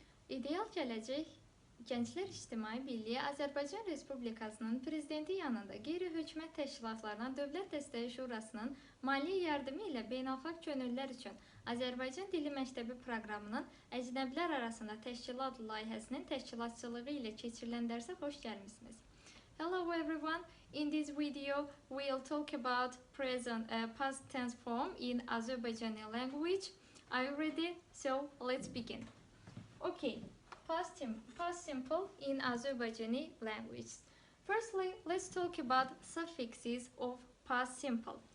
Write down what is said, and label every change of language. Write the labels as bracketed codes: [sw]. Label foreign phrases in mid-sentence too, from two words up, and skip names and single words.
[az] İdeal Gələcək Gənclər İctimai Birliyi Azərbaycan Respublikasının Prezidenti yanında qeyri-hökumət təşkilatlarına Dövlət Dəstəyi Şurasının maliyyə yardımı ilə beynəlxalq könüllülər üçün Azərbaycan Dili Məktəbi proqramının əcnəbilər arasında təşkilat layihəsinin təşkilatçılığı ilə keçirilən dərsə xoş gəlmisiniz. [en] Hello everyone, in this video we'll talk about past tense form in Azerbaijani language. Are you ready? So let's begin. Okay, past simple in Azerbaijani language. Firstly, let's talk about suffixes of past simple.